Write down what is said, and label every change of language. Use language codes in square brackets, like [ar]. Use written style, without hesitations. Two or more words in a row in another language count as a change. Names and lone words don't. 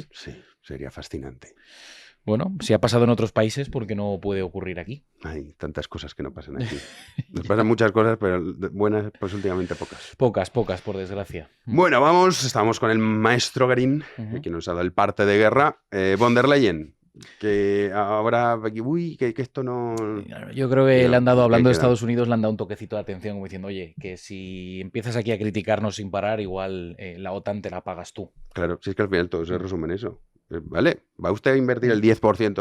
[es] Sí, sería fascinante. Bueno, si ha pasado en otros países, ¿por qué no puede ocurrir aquí? Hay tantas cosas que no pasan aquí. Nos pasan muchas cosas, pero buenas, pues últimamente pocas. Pocas, por desgracia. Bueno, estamos con el maestro Garín, que nos ha dado el parte de guerra. Von der Leyen, que ahora, que esto no... Yo creo que no, le han dado, hablando de queda. Estados Unidos, le han dado un toquecito de atención como diciendo, oye, que si empiezas aquí a criticarnos sin parar, igual la OTAN te la pagas tú. Claro, si es que al final todo se resume en eso. Vale, ¿va usted a invertir el 10% del